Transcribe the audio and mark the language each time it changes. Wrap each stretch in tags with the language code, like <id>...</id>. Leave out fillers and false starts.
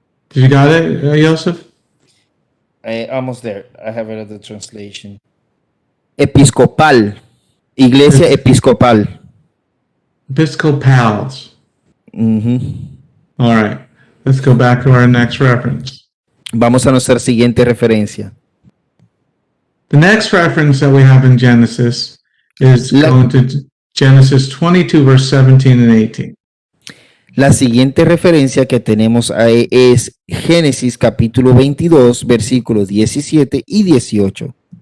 <en>Did you got it, Joseph? Almost there. I have it at the translation.</en> <es>Episcopal. Iglesia Episcopal.</es> <en>Episcopals. All right. Let's go back to our next reference.</en> <es>Vamos a nuestra siguiente referencia.</es> <en>The next reference that we have in Genesis is going to Genesis 22, verse 17 and 18.</en> <es>La siguiente referencia que tenemos ahí es Génesis capítulo 22, versículos 17 y 18.</es>